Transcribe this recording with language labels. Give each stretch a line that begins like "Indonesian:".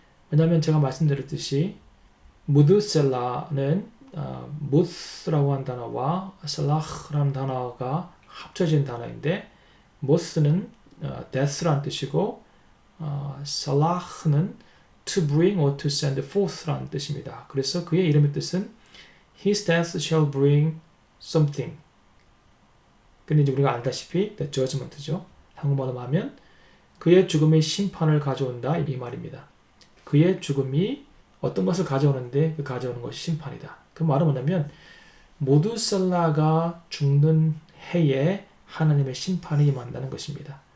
Korean: 왜냐하면 제가 말씀드렸듯이 무드셀라는 무스라고 한 단어와 살라흐라는 단어가 합쳐진 단어인데 무스는 death라는 뜻이고 살라흐는
English: to bring or to send forth
Korean: 라는 뜻입니다. 그래서 그의 이름의 뜻은
English: His death shall bring something.
Korean: 근데 이제 우리가 알다시피 the judgment죠. 한국말로 하면 그의 죽음이 심판을 가져온다 이 말입니다. 그의 죽음이 어떤 것을 가져오는데 그 가져오는 것이 심판이다. 그 말은 뭐냐면 무드셀라가 죽는 해에 하나님의 심판이 임한다는 것입니다.